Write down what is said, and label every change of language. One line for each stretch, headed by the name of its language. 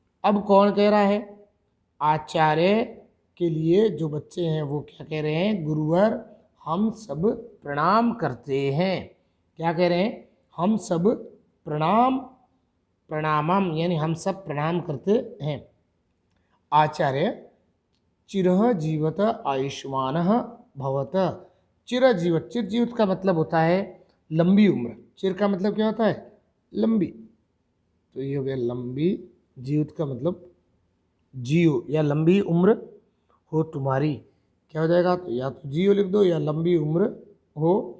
Hindi: अब कौन कह रहा है, आचार्य के लिए जो बच्चे हैं वो क्या कह रहे हैं, गुरुवर हम सब प्रणाम करते हैं। क्या कह रहे हैं, हम सब प्रणाम, प्रणामम यानी हम सब प्रणाम करते हैं।
Sanskrit: आचार्य चिरः जीवत आयुष्मानः भवत।
Hindi: चिरजीवत, चिरजीवित का मतलब होता है लंबी उम्र। चिर का मतलब क्या होता है, लंबी, तो ये हो गया लंबी, जीवित का मतलब जियो या लंबी उम्र हो तुम्हारी। क्या हो जाएगा, तो या तो जियो लिख दो या लंबी उम्र हो।